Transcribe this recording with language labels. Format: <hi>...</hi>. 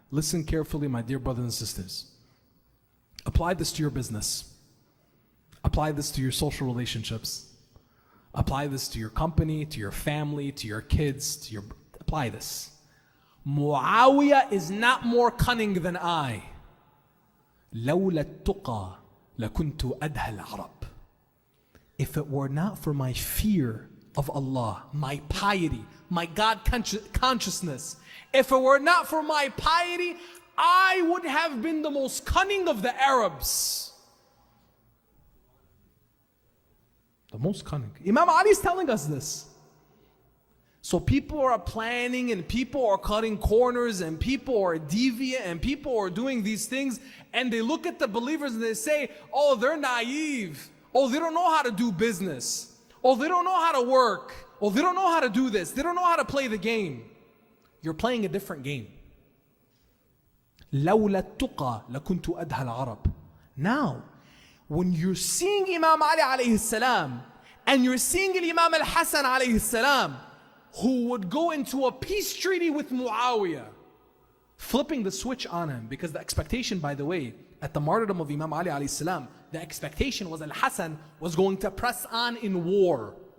<en>Listen carefully, my dear brothers and sisters. Apply this to your business. Apply this to your social relationships. Apply this to your company, to your family, to your kids, apply this. Muawiyah is not more cunning than I.</en> <ar>لولا التقى لكنت أدهى العرب.</ar> <en>If it were not for my fear of Allah, my piety, my God consciousness, if it were not for my piety, I would have been the most cunning of the Arabs. The most cunning. Imam Ali is telling us this. So people are planning and people are cutting corners and people are deviant and people are doing these things, and they look at the believers and they say, oh, they're naive. Oh, they don't know how to do business. Oh, they don't know how to work. Oh, they don't know how to do this. They don't know how to play the game. You're playing a different game.</en> <ar>لولا التقى لكنت أدهى العرب.</ar> <en>Now, when you're seeing Imam Ali alayhi salam and you're seeing Imam al-Hasan alayhi salam, who would go into a peace treaty with Muawiyah, flipping the switch on him, because the expectation, by the way, at the martyrdom of Imam Ali alayhi salam, the expectation was al-Hasan was going to press on in war.</en>